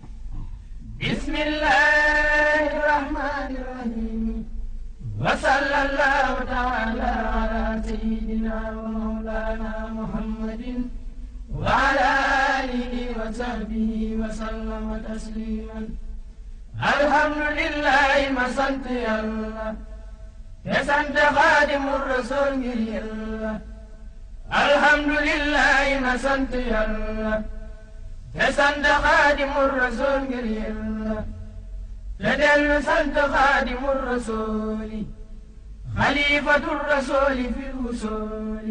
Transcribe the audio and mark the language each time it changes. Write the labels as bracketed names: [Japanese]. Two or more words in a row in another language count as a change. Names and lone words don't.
[Arabic] بسم الله الرحمن الرحيم. وصلى الله تعالى على سيدنا ومولانا محمد وعلى آله وصحبه وسلم تسليما. الحمد لله ما [Wolof] sant Yàlla te sant Xaadimu Rasuul ngir Yàlla. alhamdulillahi ma sant Yàlla te sant Xaadimu Rasuul ngir Yàlla. te dellu sant Xaadimu Rasuuli [Arabic] خليفة الرسول في الوصول.